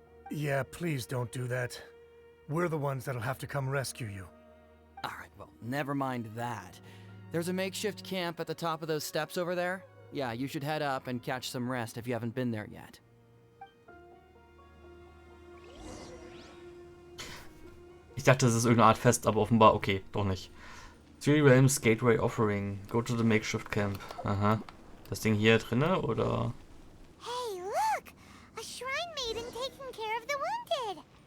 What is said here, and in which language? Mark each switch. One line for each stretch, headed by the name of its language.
English: Yeah, please don't do that. We're the ones that'll have to come rescue you. Alright, well, never mind that. There's a makeshift camp at the top of those steps over there. Yeah, you should head up and catch some rest if you haven't been there yet.
German: Ich dachte, es ist irgendeine Art Fest, aber offenbar okay, doch nicht. Three Realms Gateway Offering.
English: Go to the makeshift camp. Aha.
German: Das Ding hier drinne, oder?
English: Hey, look! A shrine maiden taking care of the wounded.